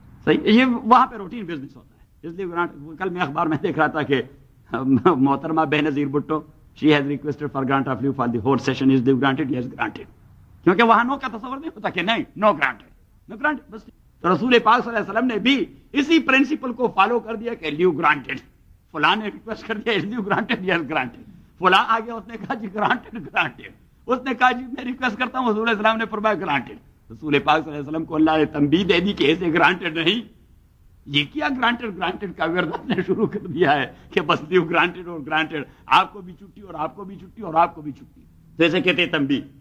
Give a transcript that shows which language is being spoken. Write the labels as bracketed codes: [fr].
[ur] صحیح, یہ وہاں پہ روٹین بزنس ہوتا ہے. اس لیے کل میں اخبار میں دیکھ رہا تھا کہ محترمہ Benazir Bhutto, [en] She has requested for grant of leave for the whole session, is leave granted? Yes granted. [ur] کیونکہ وہاں نو کا تصور نہیں ہوتا کہ نہیں, نو گرانٹڈ, نو گرانٹڈ بس. تو رسول پاک صلی اللہ علیہ وسلم نے بھی اسی پرنسپل کو فالو کر دیا کہ لیو گرانٹڈ. فلاں نے ریکویسٹ کر دیا, [en] Is leave granted? Yes granted. [ur] فلاں آ گیا, اس نے کہا جی گرانٹڈ گرانٹڈ. اس نے کہا جی میں ریکویسٹ کرتا ہوں, حضور علیہ السلام نے فرمایا گرانٹڈ. رسول پاک صلی اللہ علیہ وسلم کو اللہ نے تنبیہ دے دی کہ اسے گرانٹڈ نہیں. یہ کیا گرانٹڈ گرانٹڈ کا ورد نے شروع کر دیا ہے کہ بس لیو گرانٹڈ اور گرانٹڈ, آپ کو بھی چھٹی اور آپ کو بھی چھٹی اور آپ کو بھی چھٹی. تو اسے کہتے ہیں تنبیہ.